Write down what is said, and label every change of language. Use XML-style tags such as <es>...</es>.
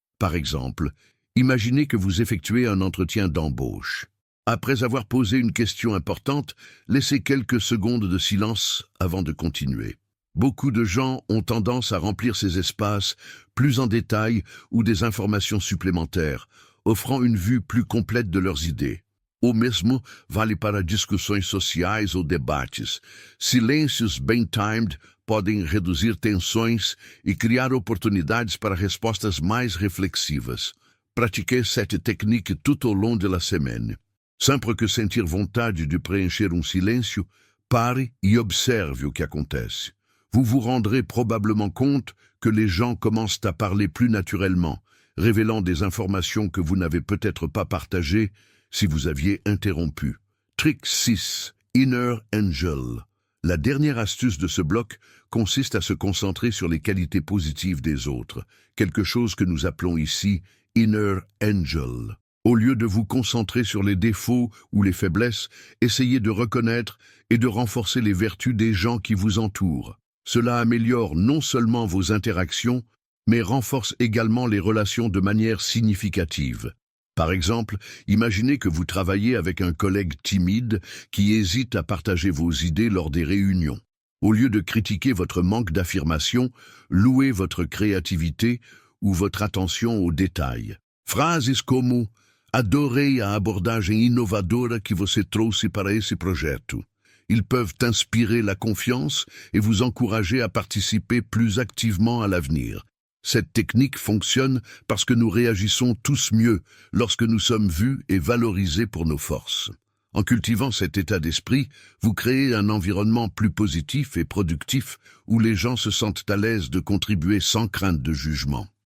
<fr>Par exemple, imaginez que vous effectuez un entretien d'embauche. Après avoir posé une question importante, laissez quelques secondes de silence avant de continuer. Beaucoup de gens ont tendance à remplir ces espaces plus en détail ou des informations supplémentaires, offrant une vue plus complète de leurs idées.</fr> <pt>O mesmo vale para discussões sociais ou debates. Silêncios bem timed podem reduzir tensões e criar oportunidades para respostas mais reflexivas.</pt> <fr>Pratiquez cette technique tout au long de la semaine.</fr> <pt>Sempre que sentir vontade de preencher um silêncio, pare e observe o que acontece.</pt> <fr>Vous vous rendrez probablement compte que les gens commencent à parler plus naturellement, révélant des informations que vous n'avez peut-être pas partagées si vous aviez interrompu.</fr> <en>Trick 6.</en> <fr>Inner Angel. La dernière astuce de ce bloc consiste à se concentrer sur les qualités positives des autres, quelque chose que nous appelons ici Inner Angel. Au lieu de vous concentrer sur les défauts ou les faiblesses, essayez de reconnaître et de renforcer les vertus des gens qui vous entourent. Cela améliore non seulement vos interactions, mais renforce également les relations de manière significative. Par exemple, imaginez que vous travaillez avec un collègue timide qui hésite à partager vos idées lors des réunions. Au lieu de critiquer votre manque d'affirmation, louez votre créativité ou votre attention aux détails.</fr> <pt>Phrases como Adorei a abordagem inovadora que você trouxe para esse projeto.</pt> <fr>Ils peuvent inspirer la confiance et vous encourager à participer plus activement à l'avenir. Cette technique fonctionne parce que nous réagissons tous mieux lorsque nous sommes vus et valorisés pour nos forces. En cultivant cet état d'esprit, vous créez un environnement plus positif et productif où les gens se sentent à l'aise de contribuer sans crainte de jugement.</fr>